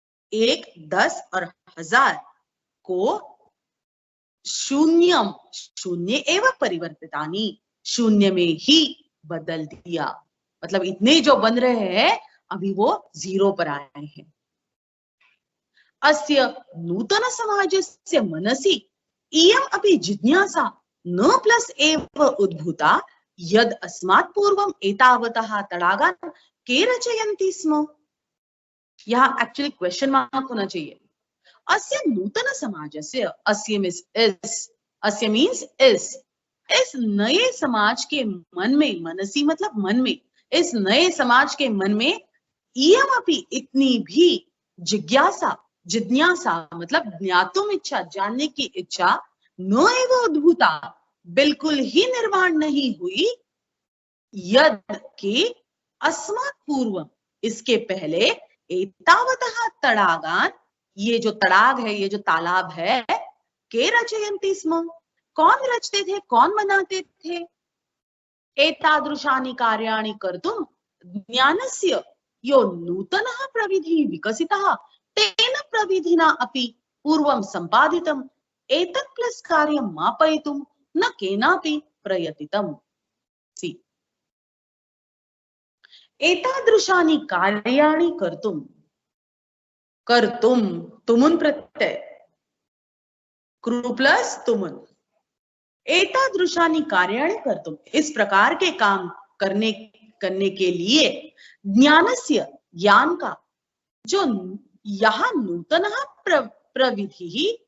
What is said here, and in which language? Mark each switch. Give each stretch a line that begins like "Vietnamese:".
Hindi: 1, 10 और 1000 को शून्य
Sanskrit: एवं परिवर्तितानि,
Hindi: शून्य में ही बदल दिया। मतलब इतने जो बन रहे हैं अभी वो 0 पर आए हैं।
Sanskrit: अस्य नूतन समाजस्य मनसि इयम् अपि जिज्ञासा न प्लस एव उद्भूता यद अस्मात् पूर्वम् एतावतः तडागान् के रचयन्ति स्म।
Hindi: यहाँ एक्चुअली क्वेश्चन मार्क होना चाहिए।
Sanskrit: अस्य नूतन समाजस्य,
Hindi: अस्य मीन्स इस नए समाज के मन में, मनसी मतलब मन में, इस नए समाज के मन में
Sanskrit: इयम् अपि
Hindi: इतनी भी जिज्ञासा मतलब ज्ञातुम इच्छा, जानने की इच्छा,
Sanskrit: न एव उद्भूता
Hindi: बिल्कुल ही निर्माण नहीं हुई, यद के
Sanskrit: अस्मात् पूर्वम
Hindi: इसके पहले एतावतः तडागान, ये जो तड़ाग है, ये जो तालाब है,
Sanskrit: के रचयन्ति स्म,
Hindi: कौन रचते थे, कौन बनाते थे।
Sanskrit: एतादृशानि कार्याणि कर्तुं ज्ञानस्य यो नूतनः प्रविधि विकसितः तेन प्रविधिना अपि पूर्वं सम्पादितम् एतत् प्लस कार्यं मापयितुं न केनापि प्रयतितम्।
Hindi: सी
Sanskrit: एतादृशानि कार्याणि कर्तुं
Hindi: तुमुन प्रत्यय, कृ प्लस तुमुन, एतादृशानि कार्याणि कर्तुं, इस प्रकार के काम करने के लिए ज्ञानस्य, ज्ञान का, जो यहाँ नूतन प्रविधि,